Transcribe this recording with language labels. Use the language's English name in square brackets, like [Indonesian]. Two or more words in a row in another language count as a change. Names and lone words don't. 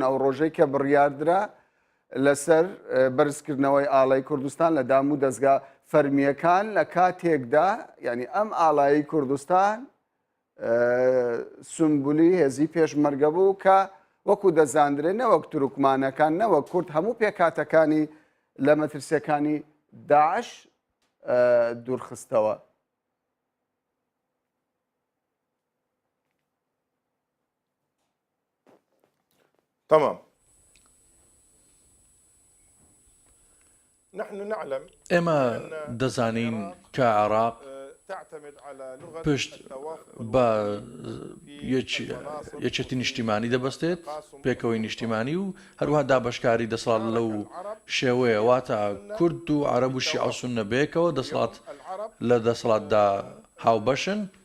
[Central Kurdish] ئەو ڕۆژەی کە بڕیاردرا لەسەر بەرزکردنەوەی ئاڵای کوردستان لە دام و دەستگا فەرمیەکان لە کاتێکدا ینی ئەم ئاڵایی کوردستان سمبولی هێزی پێشمەرگە بوو کە وەکو دەزاندرێ نەوەک تورکمانەکان نەوەک کورد هەموو پێکاتەکانی لە مەترسیەکانی داعش دوورخستەوە. [Arabic] تمام. نحن نعلم [Central Kurdish] ئێمە دەزانین کە عێراق پشت بە یەکێتی نیشتیمانی دەبەستێت، پێکەوەی نیشتیمانی و هەروەها دابەشکاری دەسەڵات لەو شێوەیە واتە کورد و عەرەب و شیعە و سوننە بەیەکەوە دەسەڵات لە دەسەڵاتدا هاوبەشن.